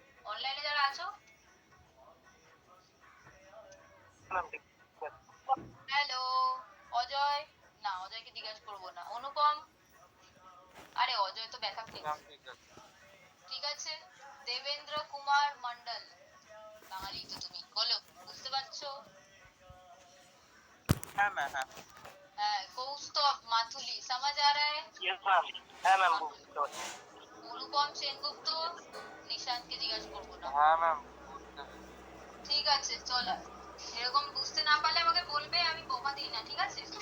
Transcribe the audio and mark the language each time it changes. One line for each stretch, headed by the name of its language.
Bangla: অনলাইনে যারা আছো, হ্যালো অজয়, না অজয়কে জিজ্ঞাসা করবো না, অনুপম, আরে অজয় তো ব্যাকআপ নিচ্ছে, ঠিক আছে। দেবেন্দ্র কুমার মন্ডল, বাঙালি তো তুমি, বলো বুঝতে পারছো?
Hindi: हाँ मैम, हाँ
Bangla: হ্যাঁ, কৌস্তভ মাথুলি,
Hindi: समझ आ रहा है? यस मैम, हाँ मैम
Bangla: बुझতে অনুপম সেনগুপ্ত, নিশান্তকে জিজ্ঞাসা করবো না,
Hindi: हाँ मैम
Bangla: ঠিক আছে চলো। এরকম বুঝতে না পারলে আমাকে বলবে, আমি বকা দিই না, ঠিক আছে?